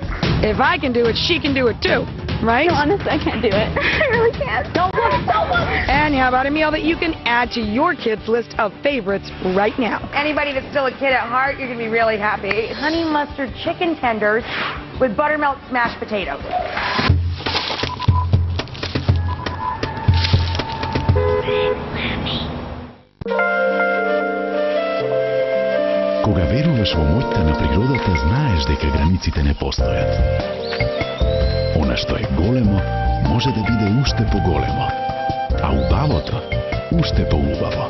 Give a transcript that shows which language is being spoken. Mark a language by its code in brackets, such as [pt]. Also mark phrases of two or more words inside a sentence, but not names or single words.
[en] If I can do it, she can do it too, right? No, honestly, I can't do it. I really can't. Don't look, don't look. And how about a meal that you can add to your kids' list of favorites right now? Anybody that's still a kid at heart, you're going to be really happy. Honey mustard chicken tenders with buttermilk smashed potatoes. [mk] Кога веруваш во моќта на природата, знаеш дека границите не постојат. Она што е големо, може да биде уште поголемо, а убавото уште поубаво.